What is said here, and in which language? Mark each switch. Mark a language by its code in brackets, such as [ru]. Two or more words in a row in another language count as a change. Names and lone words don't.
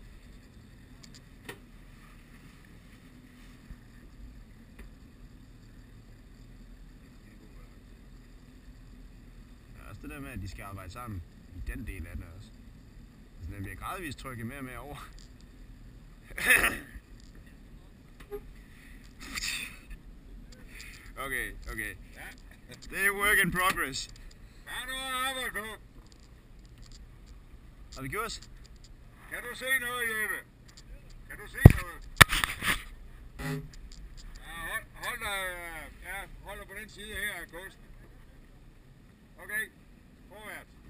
[da] Det der med, at de skal arbejde sammen i den del af det også. Altså, den bliver gradvist trykket mere og mere over. Okay. Ja. Det er [en] work in progress. [da] Der er noget at arbejde på. Har vi gjort os? Kan du se noget, Jeppe? Kan du se noget? Ja, hold dig på den side her af kosten. Okay, forvært.